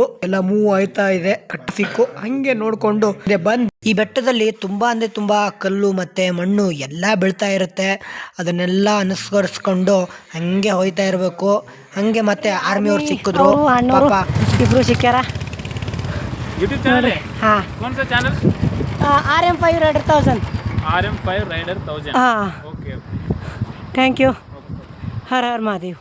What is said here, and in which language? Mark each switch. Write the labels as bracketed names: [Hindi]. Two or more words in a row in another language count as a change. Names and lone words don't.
[Kannada] ಎಲ್ಲ ಮೂವ್ ಆಯ್ತಾ ಇದೆ ಟ್ರಾಫಿಕ್. ಹಂಗೆ ನೋಡ್ಕೊಂಡು ಬಂದ್ ಈ ಬೆಟ್ಟದಲ್ಲಿ ತುಂಬಾ ಅಂದ್ರೆ ತುಂಬಾ ಕಲ್ಲು ಮತ್ತೆ ಮಣ್ಣು ಎಲ್ಲಾ ಬೀಳ್ತಾ ಇರುತ್ತೆ. ಅದನ್ನೆಲ್ಲ ಅನುಸರಿಸ್ಕೊಂಡು ಹಂಗೆ ಹೋಯ್ತಾ ಇರ್ಬೇಕು. ಹಂಗೆ ಮತ್ತೆ ಆರ್ಮಿ ಅವ್ರು ಸಿಕ್ಕಿದ್ರು, ಇಬ್ರು ಸಿಕ್ಕ್ಯಾರ. [Hindi] यूट्यूब चैनल है? हाँ. कौन सा चैनल? RM500,000. RM500,000. हाँ. ओके. [English] thank you. [Kannada] ಹರ ಹರ ಮಹಾದೇವ್.